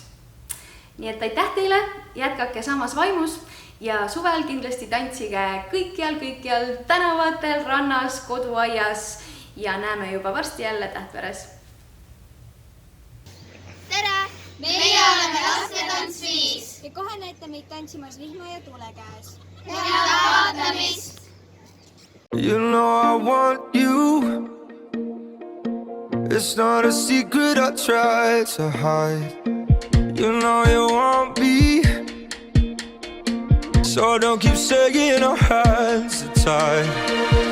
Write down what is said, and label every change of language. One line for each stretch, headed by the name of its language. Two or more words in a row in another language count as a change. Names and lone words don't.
Estonian: Nii et aitäh teile, jätkake samas vaimus ja suvel kindlasti tantsige kõikjal, tänavatel, rannas, koduaias ja näeme juba varsti jälle Tähtveres. Tere! Meie oleme Lastetants 5 ja kohe näite meid tantsimas vihma ja tule käes. Head vaatamist!
English: You know I want you. It's not a secret I try to hide. You know you want me. So don't keep saying our hands are tied.